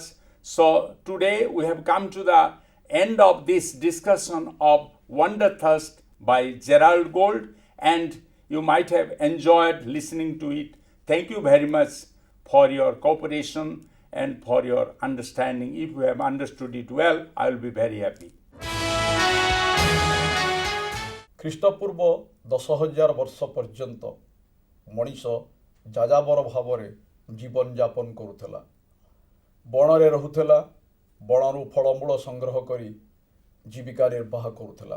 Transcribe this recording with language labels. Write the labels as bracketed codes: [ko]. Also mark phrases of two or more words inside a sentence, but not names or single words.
[en] So today we have come to the end of this discussion of Wanderthirst by Gerald Gold, and you might have enjoyed listening to it. Thank you very much for your cooperation and for your understanding. If you have understood it well, I will be very happy. [or] ଖ୍ରୀଷ୍ଟପୂର୍ବ 10,000 ବର୍ଷ ପର୍ଯ୍ୟନ୍ତ ମଣିଷ ଯାଯାବର ଭାବରେ ଜୀବନଯାପନ କରୁଥିଲା। ବଣରେ ରହୁଥିଲା, ବଣରୁ ଫଳମୂଳ ସଂଗ୍ରହ କରି ଜୀବିକା ନିର୍ବାହ କରୁଥିଲା।